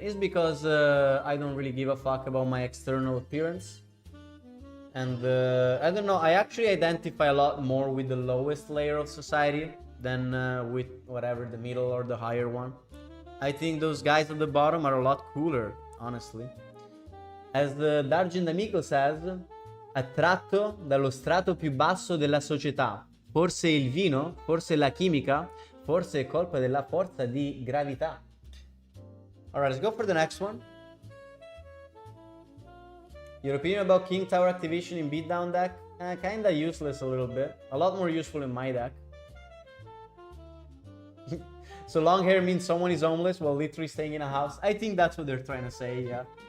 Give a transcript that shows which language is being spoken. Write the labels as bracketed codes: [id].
[en] It's because I don't really give a fuck about my external appearance. And I don't know, I actually identify a lot more with the lowest layer of society than with whatever, the middle or the higher one. I think those guys at the bottom are a lot cooler, honestly. As Dargin D'Amico says, [it] attratto dallo strato più basso della società. Forse il vino? Forse la chimica? Forse è colpa della forza di gravità. [en] Alright, let's go for the next one. Your opinion about King Tower activation in beatdown deck? Kinda useless a little bit. A lot more useful in my deck. So long hair means someone is homeless while literally staying in a house. I think that's what they're trying to say, yeah.